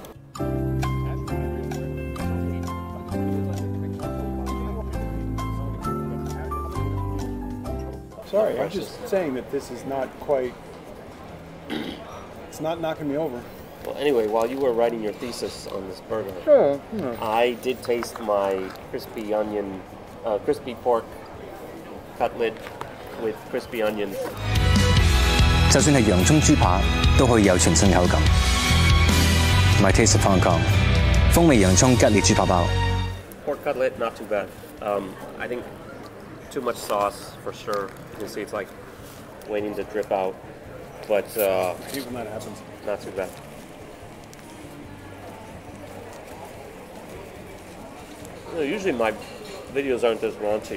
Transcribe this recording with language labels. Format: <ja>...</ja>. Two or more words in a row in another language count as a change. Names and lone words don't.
<en>Sorry, I'm just saying that this is not quite... It's not knocking me over. Well, anyway, while you were writing your thesis on this burger, I did taste my crispy pork cutlet with crispy onions.</en> <yue>就算係洋葱豬扒，都可以有全新口感。</yue> <en>My taste of Hong Kong，</en> <yue>風味洋葱吉列豬扒飽。</yue> <en>Pork cutlet, not too bad. I think too much sauce for sure. You can see it's like waiting to drip out, but Even that happens. not too bad. Usually my videos aren't this raunchy.</en>